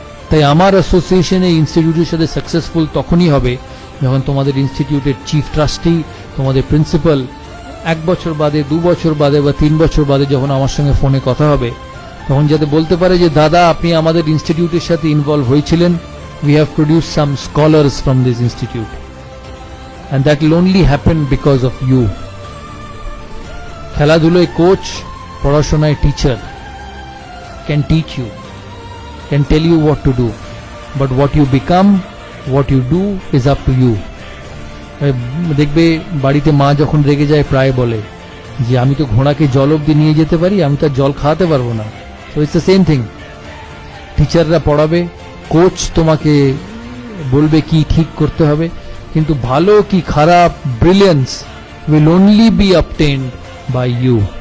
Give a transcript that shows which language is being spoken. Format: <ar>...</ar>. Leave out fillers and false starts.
<bn>তাই আমার অ্যাসোসিয়েশন এই ইনস্টিটিউটের সাথে সাকসেসফুল তখনই হবে যখন তোমাদের ইনস্টিটিউটের চিফ ট্রাস্টি, তোমাদের প্রিন্সিপাল 1 বছর বাদে, 2 বছর বাদে বা 3 বছর বাদে যখন আমার সঙ্গে ফোনে কথা হবে, তখন যাতে বলতে পারে যে দাদা আপনি আমাদের ইনস্টিটিউটের সাথে ইনভলভ হয়েছিলেন,</bn> <en>We have produced some scholars from this institute, and that will only happen because of you.</en> <bn>খেলাধুলায় কোচ, পড়াশোনায় teacher</bn> <en>can teach you, can tell you what to do, but what you become, what you do is up to you.</en> <bn>দেখবে বাড়িতে মা যখন রেগে যায় প্রায় বলে যে আমি তো ঘোড়াকে জল অবধি নিয়ে যেতে পারি, আমি তো জল খাওয়াতে পারবো না।</bn> <en>So it's the same thing.</en> <bn>টিচাররা পড়াবে, কোচ তোমাকে বলবে কি ঠিক করতে হবে, কিন্তু ভালো কি খারাপ,</bn> <en>Brilliance will only be obtained by you.</en>